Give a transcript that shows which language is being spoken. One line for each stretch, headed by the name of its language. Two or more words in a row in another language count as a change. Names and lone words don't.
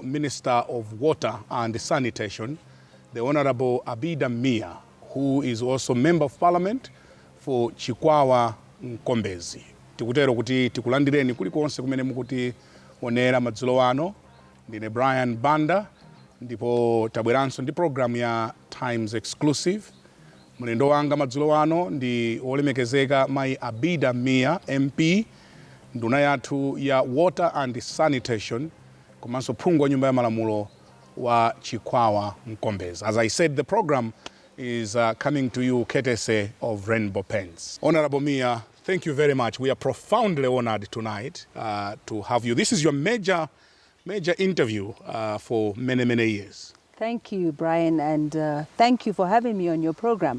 English: Minister of Water and Sanitation, the Honourable Abida Mia, who is also Member of Parliament for Chikwawa, Nkombezi.
Nyanja: Tikutero kuti tikulandireni kulikonse kumene mukuti onera madzulo ano. Ndine Brian Banda, ndipo tabweranso ndi program ya Times Exclusive. Mulendo wanga madzulo ano ndi olemekezeka Mai Abida Mia MP, nduna yathu ya Water and Sanitation, komanso phungu wa nyumba ya malamulo wa Chikwawa, Nkombezi.
English: As I said, the program is coming to you courtesy of Rainbow Paints. Honourable Mia, thank you very much. We are profoundly honored tonight to have you. This is your major interview for many years. Thank you, Brian, and thank you for having me on your program.